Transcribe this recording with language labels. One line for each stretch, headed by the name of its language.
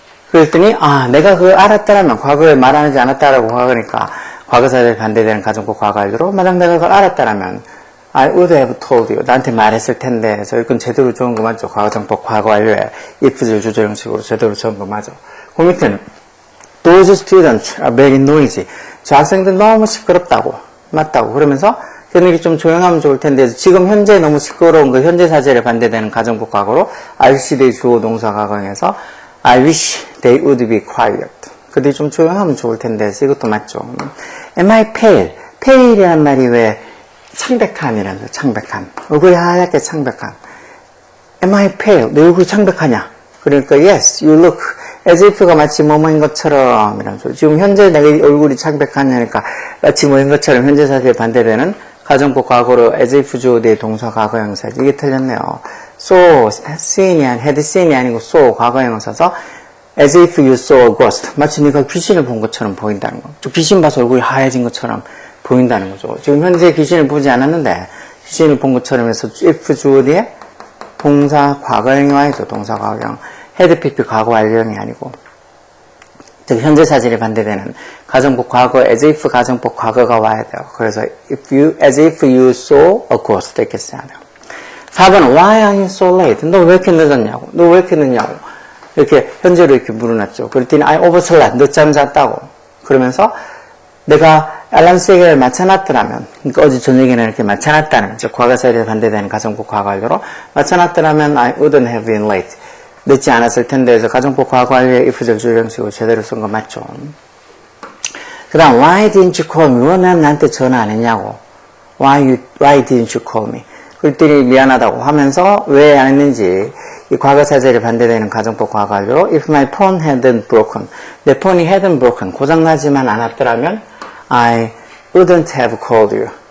Korean: 그랬더니 내가 그걸 알았다라면, 과거에 말 안 하지 않았다라고 하니까 과거사에 반대되는 가정법 과거 알기로, 만약 내가 그걸 알았다라면
English: I would have told you.
Korean: 나한테 말했을 텐데. 이건 제대로 적은 거 맞죠? 과거정법 과거 완료에 if줄 주저 형식으로 제대로 적은 거 맞죠? 그 밑에는
English: Those students are very noisy.
Korean: 저 학생들 너무 시끄럽다고. 맞다고. 그러면서 걔네들이 좀 조용하면 좋을 텐데 지금 현재 너무 시끄러운 거 현재 사실에 반대되는 가정법 과거로 RC대 주어 동사 과거형에서
English: I wish they would be quiet.
Korean: 그들이 좀 조용하면 좋을 텐데 이것도 맞죠?
English: Am I pale?
Korean: pale이라는 말이 왜 창백함이라는 거예요. 창백함. 얼굴이 하얗게 창백함.
English: Am I pale?
Korean: 내 얼굴이 창백하냐? 그러니까
English: yes, you look as if
Korean: 가 마치 뭐뭐인 것처럼 이라는 소리. 지금 현재 내 얼굴이 창백하냐니까 마치 뭐인 것처럼 현재 사실에 반대되는 가정법 과거로 as if 주어의 동사 과거형사. 이게 틀렸네요. So, seen이 had seen이 아니고 so 과거형을 써서
English: as if you saw a ghost.
Korean: 마치 네가 귀신을 본 것처럼 보인다는 거. 귀신 봐서 얼굴이 하얘진 것처럼 보인다는 거죠. 지금 현재 귀신을 보지 않았는데 귀신을 본 것처럼 해서 if 주어의 동사 과거형이 와야죠. 동사 과거형. had pp 과거 완료형이 아니고. 즉 현재 사실에 반대되는 가정법 과거 as if 가정법 과거가 와야 돼요. 그래서
English: as if you saw a ghost
Korean: 이렇게 써야 돼요. 4번은
English: why are you so late?
Korean: 너 왜 이렇게 늦었냐고. 너 왜 이렇게 늦냐고. 이렇게 현재로 이렇게 물어놨죠. 그랬더니
English: I overslept.
Korean: 늦잠 잤다고. 그러면서 내가 알람 시계를 맞춰놨더라면, 그러니까 어제 저녁에는 이렇게 맞춰놨다는, 즉 과거 사실에 반대되는 가정법 과거 완료로 맞춰놨더라면
English: I wouldn't have been late.
Korean: 늦지 않았을 텐데 해서 가정법 과거 완료의 if절 주어 형식으로 제대로 쓴 거 맞죠. 그 다음
English: why didn't you call me?
Korean: 왜 나한테 전화 안 했냐고.
English: why didn't you call me?
Korean: 그랬더니 미안하다고 하면서 왜 안 했는지 이 과거 사실에 반대되는 가정법 과거 완료로
English: if my phone hadn't broken.
Korean: 내 폰이 hadn't broken. 고장나지만 않았더라면
English: I wouldn't have called you.